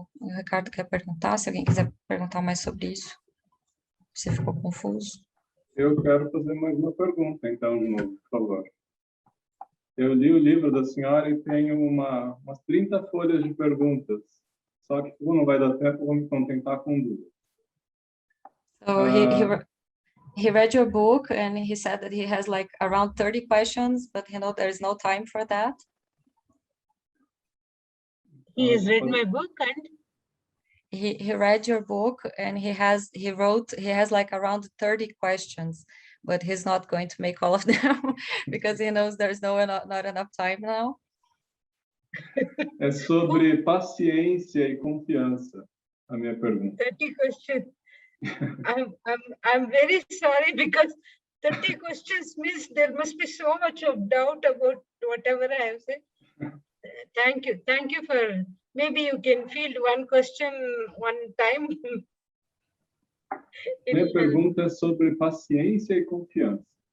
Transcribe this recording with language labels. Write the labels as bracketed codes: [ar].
[pt] O Ricardo quer perguntar, se alguém quiser perguntar mais sobre isso. Você ficou confuso? Eu quero fazer mais uma pergunta, então, de novo, por favor. Eu li o livro da senhora e tenho umas 30 folhas de perguntas. Só que, como não vai dar tempo, eu vou me contentar com duas. [en] So he read your book and he said that he has like around 30 questions, but there's no time for that. He has read my book and he read your book and he has like around 30 questions, but he's not going to make all of them because he knows there's not enough time now. [pt] É sobre paciência e confiança, a minha pergunta. [en] 30 questions. I'm very sorry because 30 questions means there must be so much of doubt about whatever I have said. Thank you for, maybe you can field one question one time. [pt] Minha pergunta é sobre paciência e confiança.